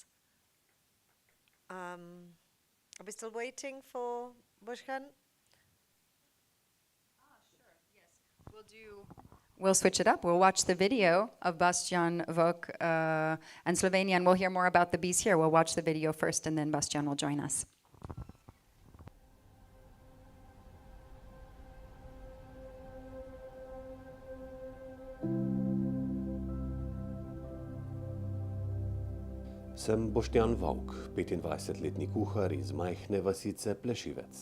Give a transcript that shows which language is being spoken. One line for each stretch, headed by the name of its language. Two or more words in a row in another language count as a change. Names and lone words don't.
English: Are we still waiting for Bushkan? We'll switch it up. We'll watch the video of Bastian Vok and Slovenia, and we'll hear more about the bees here. We'll watch the video first, and then Bastian will join us.
Slovenian: Sem Boštjan Vovk, 25-letni kuhar iz majhne vasice Plešivec.